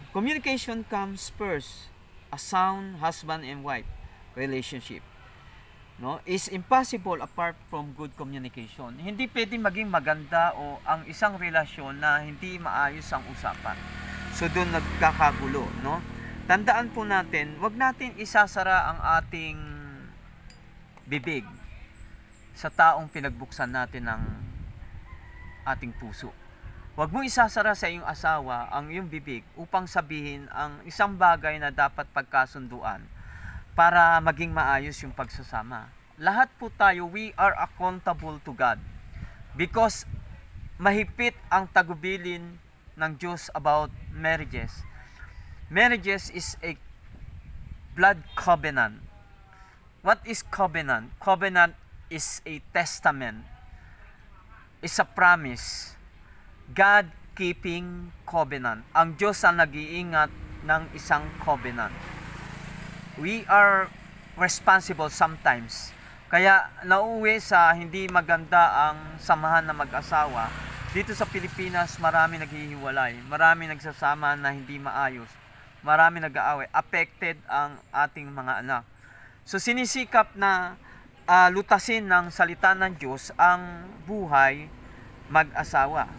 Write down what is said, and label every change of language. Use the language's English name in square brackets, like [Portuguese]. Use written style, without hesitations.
[English] Communication comes first. A sound husband and wife relationship, no, is impossible apart from good communication. [Filipino] Hindi pwedeng maging maganda o ang isang relasyon na hindi maayos ang usapan. So doon nagkakagulo, no? Tandaan po natin, wag natin isasara ang ating bibig sa taong pinagbuksan natin ng ating puso. Huwag mo isasara sa iyong asawa ang iyong bibig upang sabihin ang isang bagay na dapat pagkasunduan para maging maayos yung pagsasama. Lahat po tayo, [English] we are accountable to God because [Filipino] mahigpit ang tagubilin ng Diyos [English] about marriages. Marriages is a blood covenant. What is covenant? Covenant is a testament. It's a promise. God-keeping covenant. [Filipino] Ang Diyos ang nag-iingat ng isang covenant. [English] We are responsible sometimes. [Filipino] Kaya nauuwi sa hindi maganda ang samahan ng mag-asawa. Dito sa Pilipinas, marami naghihiwalay. Marami nagsasama na hindi maayos. Marami nag-aaway. Affected ang ating mga anak. So sinisikap na lutasin ng salita ng Diyos ang buhay mag-asawa.